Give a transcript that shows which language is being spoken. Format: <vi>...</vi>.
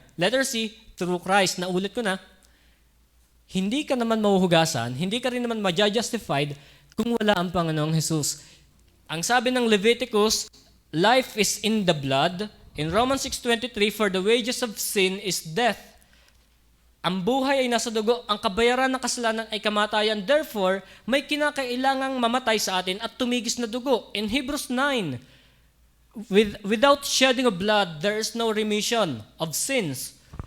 <en>Letter C, through Christ.</en> <tl>Naulit ko na, hindi ka naman mahuhugasan, hindi ka rin naman ma-justified kung wala ang Panginoong Hesus. Ang sabi ng Leviticus,</tl> <en>life is in the blood. In Romans 6:23, for the wages of sin is death.</en> <tl>Ang buhay ay nasa dugo, ang kabayaran ng kasalanan ay kamatayan. Therefore, may kinakailangang mamatay sa atin at tumigis na dugo.</tl> <en>In Hebrews 9, without shedding of blood, there is no remission of sins.</en>